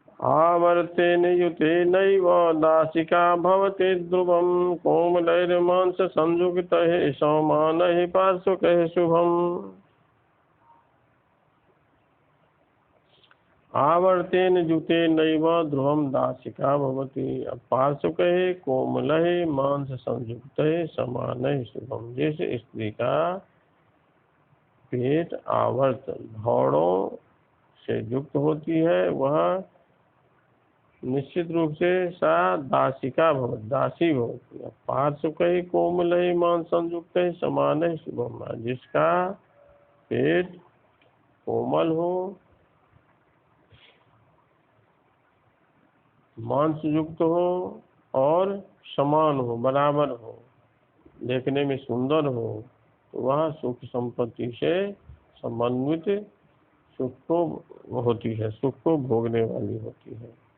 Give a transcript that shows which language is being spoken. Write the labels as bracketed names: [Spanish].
[Sanskrit] आवर्तेन युतेनैव दासिका भवति ध्रुवं कोमलैर्मांस संयुक्तैः सौमानैः पार्श्वकैः शुभम्। आवर्तेन युतेनैव ध्रुवं दासिका भवति पार्श्वकैः कोमलैः मांस संयुक्तैः समानैः शुभम्। [Hindi] जिस स्त्री का पेट आवर्त भौड़ों से युक्त होती है वह निश्चित रूप से [Sanskrit] सा दासिका भवत, [Hindi] दासी भवती है। [Sanskrit] पार्श्वकैः कोमलैः मांस संयुक्तैः समानैः शुभम्। [Hindi] जिसका पेट कोमल हो, मांस युक्त हो और समान हो, बराबर हो, देखने में सुंदर हो, तो वह सुख संपत्ति से समन्वित सुख को होती है, सुख को भोगने वाली होती है।